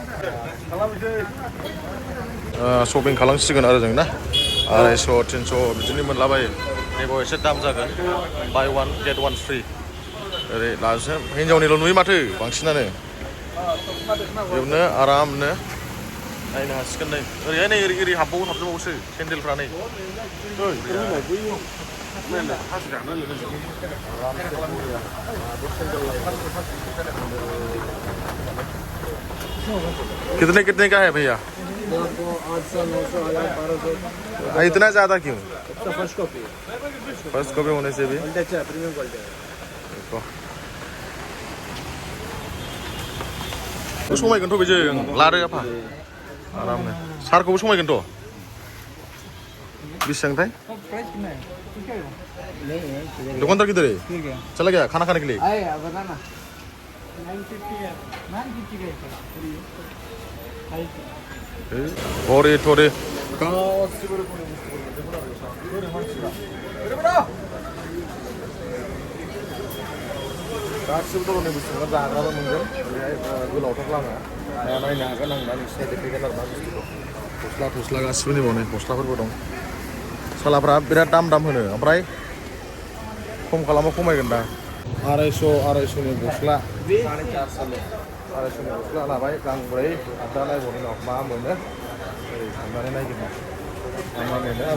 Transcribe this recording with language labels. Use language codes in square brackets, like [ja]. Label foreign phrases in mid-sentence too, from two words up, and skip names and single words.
[brx] शपिं खालामसिगोन आरो जों ना 250 300 बिदिनो मोनलाबायो नैबाव एसे दाम जागोन बाय 1 गेट 1 फ्रि ओरै लाजों हिन्जावनिल' नुयो माथो बांसिनानो बेयावनो आरामनो नायनो हासिगोन नै ओरैहाय नै ओरै हाबजोबावोसो सेन्देलफ्रा नै [hi] कितने का है भैया इतना ज्यादा क्यों फर्स्ट कॉपी होने से भी [brx] समायगोनथ' बेजों लादो आफा आरामनो सारखौबो समायगोनथ' बेसेबांथाय [hi] दुकानदार किधर है चला गया खाना खाने के लिए [brx] घरे थरे गासिबो दर'नि बुस्थुखौ जाग्राबो मोनगोन ओरैहाय गोलावथार लामा नायनो हागोन आं दा नोंसिना देखायगोन आरो मा बुस्थुखौ गस्ला गासिबो नैबावनै गस्लाफोरबो दं सालाफ्रा बिराद दाम होनो ओमफ्राय खम खालामबा खमायगोन दा 250नि गस्ला 250नि गस्ला लाबाय गांब्रै दा नायबावनि उनाव मा मोनो ओरै थांनानै नायगोन मा मोनो